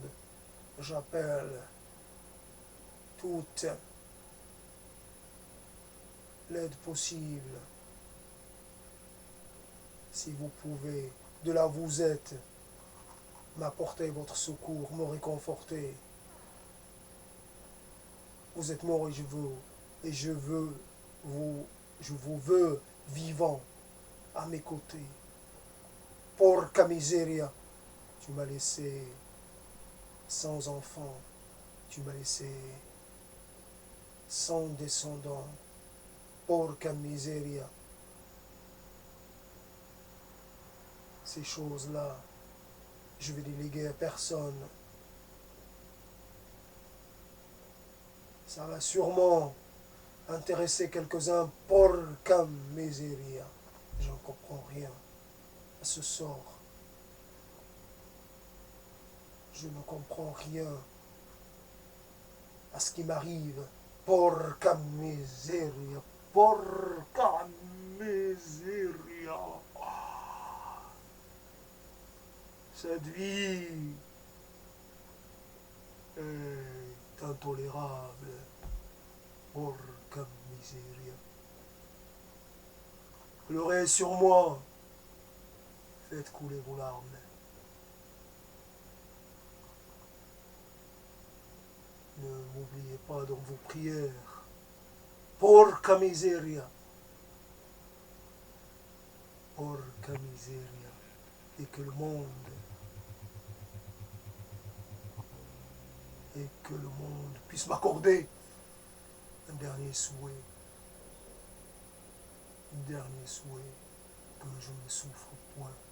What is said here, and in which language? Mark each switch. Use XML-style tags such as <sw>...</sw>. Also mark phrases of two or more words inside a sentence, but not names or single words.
<fr>J'appelle toute l'aide possible. si vous pouvez, de là où vous êtes, m'apporter votre secours, me réconforter. Vous êtes mort et je vous veux vivant à mes côtés.</fr> <it>Porca miseria,</it> <fr>tu m'as laissé sans enfant, tu m'as laissé sans descendant.</fr> <it>Porca miseria.</it> <fr>Ces choses-là, je vais les léguer à personne. Ça va sûrement intéresser quelques-uns.</fr> <it>Porca miseria.</it> <fr>Je ne comprends rien à ce sort. Je ne comprends rien à ce qui m'arrive.</fr> <it>Porca miseria. Porca miseria.</it> <fr>Cette vie est intolérable.</fr> <it>Porca miseria.</it> <fr>Pleurez sur moi. Faites couler vos larmes. Ne m'oubliez pas dans vos prières.</fr> <it>Porca miseria. Porca miseria.</it> <fr>Et que le monde puisse m'accorder un dernier souhait. Un dernier souhait, que je ne souffre point.</fr>